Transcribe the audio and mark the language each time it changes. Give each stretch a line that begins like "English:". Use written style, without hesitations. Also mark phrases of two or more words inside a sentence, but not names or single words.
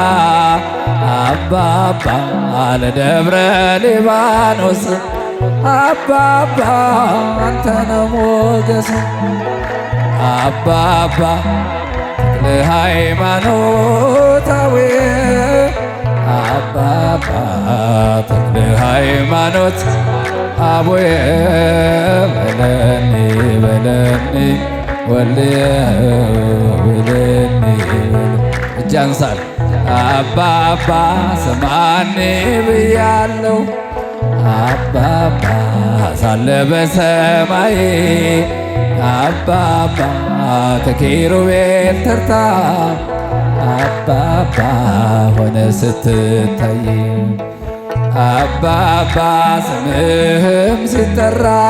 Amharic: አባባ ለደብረ ሊባኖስ አባባ አንተነ ሞገስ አባባ ተክለ ሃይማኖታዊ አባባ ተክለ ሃይማኖት
Geez: አቡየ በለኒ በለኒ ወልየ በለኒ
Amharic: እጅ አንሳል አባባ ስማኒ ብያለው አባባ ሳለ በሰማይ አባባ ከኪሩቤል ተርታ አባባ ሆነ ስትታይ አባባ ስምህም ሲጠራ